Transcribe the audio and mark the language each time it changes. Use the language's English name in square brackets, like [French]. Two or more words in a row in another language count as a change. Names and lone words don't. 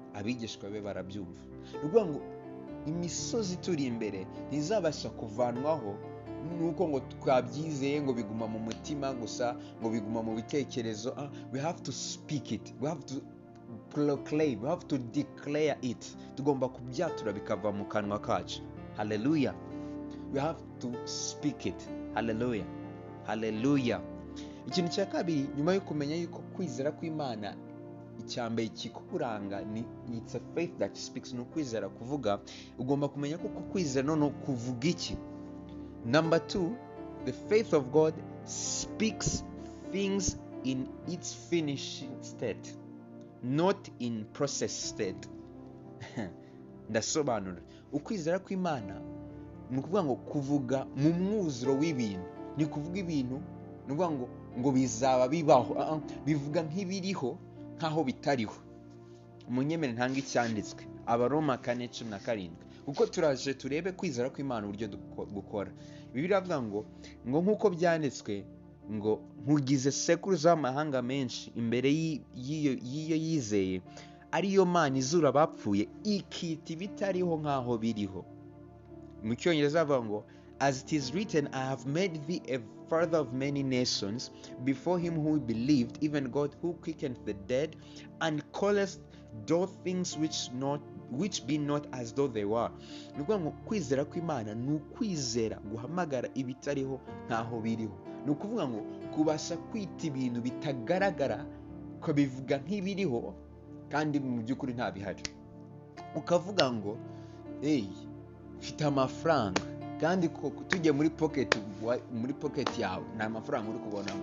[Kinyarwanda] Abigishwa be barabyumva. Ni ukuvuga ngo imisozi turi imbere ntizabasha kuvanwaho nuko ngo twabyizeye ngo biguma mu mutima gusa, ngo biguma mu bitekerezo. [English] We have to speak it, we have to proclaim, we have to declare it. [Kinyarwanda] Tugomba kubyatura bikava mu kanwa kacu. [English] Hallelujah. We have to speak it. Hallelujah. [Kinyarwanda] Hallelujah. Ikintu cya kabiri, nyuma yo kumenya yuko kwizera kw'Imana icyambere kikukuranga ni [English] it's a faith that speaks, [Kinyarwanda] no kwizera kuvuga. Ugomba kumenya ko kwizera no kuvuga iki. [English] Number 2, the faith of God speaks things in its finishing state, not in process state. [Kinyarwanda] Ndasobanura. Ukwizera kw'Imana ni ukuvuga ngo kuvuga mu mwuzuro w'ibintu, ni kuvuga ibintu, ni ukuvuga ngo bizaba bibaho, bivuga nk'ibiriho nkaho bitariho. Umunyemere ntanga icyanditswe, Abaroma 4:17. Kuko turaje turebe kwizera kw'Imana uburyo gukora. Bibiliya avuga ngo nk'uko byanditswe ngo nkugize sekuruza w'amahanga menshi imbere y'iyo yizeye, ariyo Mana izura abapfuye ikita ibitariho nkaho biriho. Mu Cyongereza avuga ngo [English] as it is written, I have made thee a father of many nations, before him who believed, even God who quickeneth the dead, and calleth those things which be not as though they were. [Kinyarwanda] Ni ukuvuga ngo kwizera kw'Imana ni ukwizera guhamagara ibitariho nkaho biriho. Ni ukuvuga ngo kubasha kwita ibintu bitagaragara ukabivuga nk'ibiriho kandi mu by'ukuri nta bihari. Ukavuga ngo mfite amafaranga, kandi tujye muri pocket yawe nta mafaranga uri kubonamo.